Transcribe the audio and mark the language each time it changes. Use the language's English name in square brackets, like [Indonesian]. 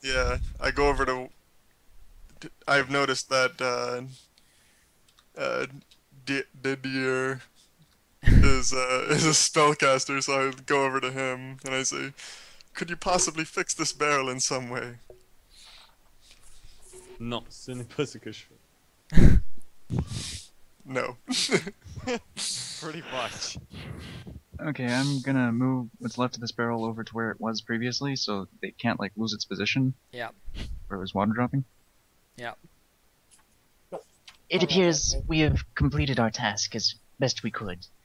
[English] Yeah, I go over to. I've noticed that Didier is a spellcaster, so I go over to him and I say, "Could you possibly fix this barrel in some way?" [French] Non, ce n'est pas ce que je fais. [English] No. Pretty much. Okay, I'm gonna move what's left of this barrel over to where it was previously, so it can't like lose its position. Yeah. Where it was water dropping. yeah. It appears we have completed our task as best we could.